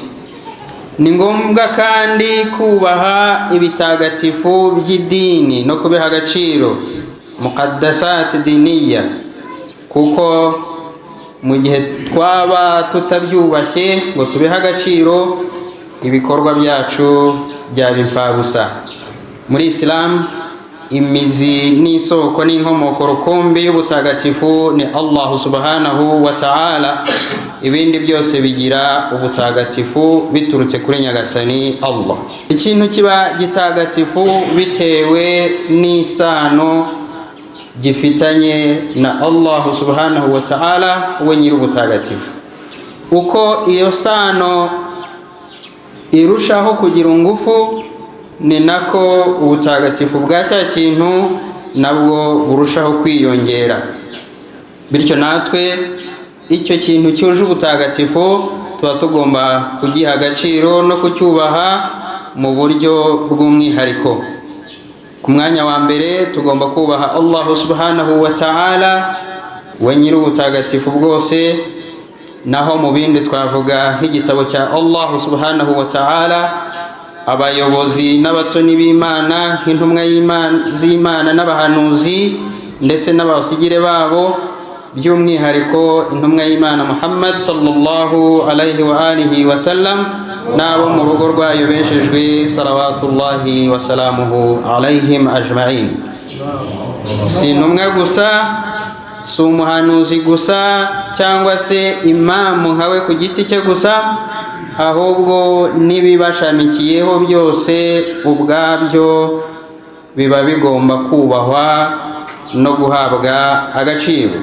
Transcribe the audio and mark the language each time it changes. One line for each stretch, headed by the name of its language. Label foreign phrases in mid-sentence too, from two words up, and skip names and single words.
Kinyarwanda: Ni ngombwa kandi kubaha ibitagatifu by'idini no kubiha agaciro,
Arabic: مقدسات دينية,
Kinyarwanda: kuko mu gihe twaba tutabyubashye ngo tubihe agaciro, ibikorwa byacu byaba imfabusa. Muri Islam imizi n'isoko n'inkomoko rukumbi y'ubutagatifu ni Allah
Arabic: سبحانه وتعالى.
Kinyarwanda: Ibindi byose bigira ubutagatifu biturutse kuri Nyagasani Allah. Ikintu kiba gitagatifu bitewe n'isano gifitanye na Allah
Arabic: سبحانه وتعالى,
Kinyarwanda: we nyir'ubutagatifu. Uko iyo sano irushaho kugira ingufu, ni nako ubutagatifu bwa cya kintu nabwo burushaho kwiyongera. Bityo natwe icyo kintu cyuje ubutagatifu tuba tugomba kugiha agaciro no kucyubaha mu buryo bw'umwihariko. Ku mwanya wa mbere tugomba kubaha Allah
Arabic: سبحانه وتعالى,
Kinyarwanda: we nyir'ubutagatifu bwose. Naho mu bindi twavuga nk'igitabo cya Allah
Arabic: سبحانه وتعالى,
Kinyarwanda: abayobozi n'abatoni b'Imana nk'intumwa z'Imana n'abahanuzi ndetse n'abasigire babo, by'umwihariko intumwa y'Imana Muhammad
Arabic: صلى الله عليه وآله وسلم,
Kinyarwanda: n'abo mu rugo rwayo beshejwe
Arabic: صلوات الله وسلامه عليهم أجمعين.
Kinyarwanda: Si intumwa gusa, si umuhanuzi gusa cyangwa se imamu nkawe ku giti cye gusa, ahubwo n'ibibashamikiyeho byose ubwabyo biba bigomba kubahwa no guhabwa agaciro.